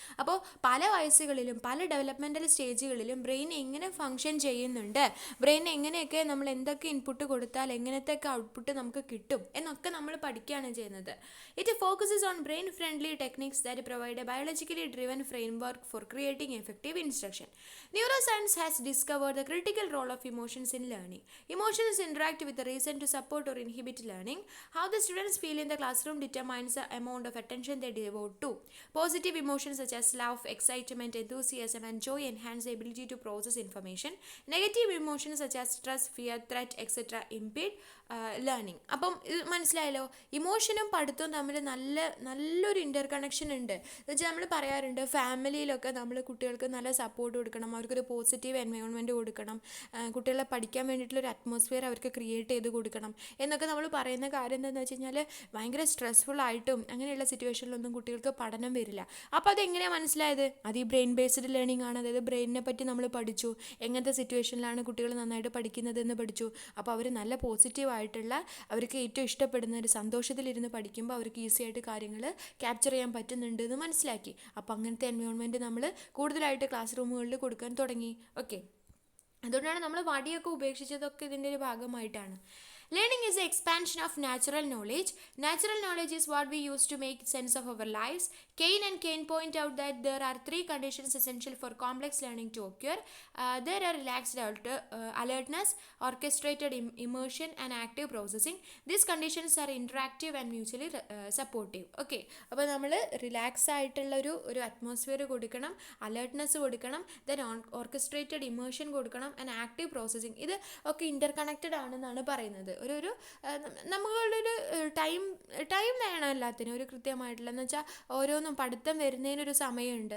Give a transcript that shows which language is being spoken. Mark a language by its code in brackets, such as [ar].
[ml] അപ്പോൾ പല വയസ്സുകളിലും പല ഡെവലപ്മെൻറ്റൽ സ്റ്റേജുകളിലും ബ്രെയിൻ എങ്ങനെ ഫങ്ഷൻ ചെയ്യുന്നുണ്ട്, ബ്രെയിൻ എങ്ങനെയൊക്കെ നമ്മൾ എന്തൊക്കെ ഇൻപുട്ട് കൊടുത്താൽ എങ്ങനത്തെയൊക്കെ ഔട്ട്പുട്ട് നമുക്ക് കിട്ടും എന്നൊക്കെ നമ്മൾ പഠിക്കുകയാണ് ചെയ്യുന്നത്. [en] It focuses on brain friendly techniques that provide a biologically driven framework for creating effective instruction. Neuro science has discovered the critical role of emotions in learning. Emotions interact with the reason to support or inhibit learning. How the students feel in the classroom determines the amount of attention they devote to. Positive emotions such as love, excitement, enthusiasm, and joy enhance the ability to process information. Negative emotions such as stress, fear, threat, etc. impede learning. [ml] അപ്പം ഇത് മനസ്സിലായല്ലോ, ഇമോഷനും പഠിത്തവും തമ്മിൽ നല്ലൊരു ഇൻ്റർ connection ഉണ്ട്. എന്ന് വെച്ചാൽ നമ്മൾ പറയാറുണ്ട്, ഫാമിലിയിലൊക്കെ നമ്മൾ കുട്ടികൾക്ക് നല്ല സപ്പോർട്ട് കൊടുക്കണം, അവർക്കൊരു പോസിറ്റീവ് എൻവയോൺമെൻറ്റ് കൊടുക്കണം, കുട്ടികളെ പഠിക്കാൻ വേണ്ടിയിട്ടുള്ളൊരു അറ്റ്മോസ്ഫിയർ അവർക്ക് ക്രിയേറ്റ് ചെയ്ത് കൊടുക്കണം എന്നൊക്കെ നമ്മൾ പറയുന്ന കാര്യം എന്താണെന്ന് വെച്ച് കഴിഞ്ഞാൽ ഭയങ്കര സ്ട്രെസ്ഫുള്ളായിട്ടും അങ്ങനെയുള്ള സിറ്റുവേഷനിലൊന്നും കുട്ടികൾക്ക് പഠനം വരില്ല. അപ്പോൾ അതെങ്ങനെയാണ് മനസ്സിലായത്? അത് ഈ ബ്രെയിൻ ബേസ്ഡ് ലേണിംഗ് ആണ്. അതായത് ബ്രെയിനിനെ പറ്റി നമ്മൾ പഠിച്ചു, എങ്ങനത്തെ സിറ്റുവേഷനിലാണ് കുട്ടികൾ നന്നായിട്ട് പഠിക്കുന്നതെന്ന് പഠിച്ചു. അപ്പോൾ അവർ നല്ല പോസിറ്റീവ് ആയിട്ടുള്ള, അവർക്ക് ഏറ്റവും ഇഷ്ടപ്പെടുന്ന ഒരു സന്തോഷത്തിലിരുന്ന് പഠിക്കുമ്പോൾ അവർക്ക് ഈസി ആയിട്ട് കാര്യങ്ങൾ ക്യാപ്ചർ ചെയ്യാൻ പറ്റുന്നുണ്ട് എന്ന് മനസ്സിലാക്കി. അപ്പോൾ അങ്ങനത്തെ എൻവയോൺമെൻറ്റ് നമ്മൾ കൂടുതലായിട്ട് ക്ലാസ് റൂമുകളിൽ കൊടുക്കാൻ തുടങ്ങി. ഓക്കെ, അതുകൊണ്ടാണ് നമ്മൾ വടിയൊക്കെ ഉപേക്ഷിച്ചതൊക്കെ ഇതിൻ്റെ ഒരു ഭാഗമായിട്ടാണ്. [en] Learning is the expansion of natural knowledge. Natural knowledge is what we use to make sense of our lives. Kane point out that there are three conditions essential for complex learning to occur. There are relaxed alertness, orchestrated immersion, and active processing. These conditions are interactive and mutually supportive. [ml] Okay, അപ്പോൾ നമ്മൾ relax ആയിട്ടുള്ള ഒരു atmosphere കൊടുക്കണം, alertness കൊടുക്കണം, then orchestrated immersion കൊടുക്കണം, and active processing. ഇത് ഒക്കെ ഇൻ്റർ connected ആണെന്നാണ് പറയുന്നത്. ഒരു നമ്മളുടെ ഒരു ടൈം വേണം എല്ലാത്തിനും, ഒരു കൃത്യമായിട്ടുള്ള, എന്ന് വെച്ചാൽ ഓരോന്നും പഠിത്തം വരുന്നതിനൊരു സമയമുണ്ട്.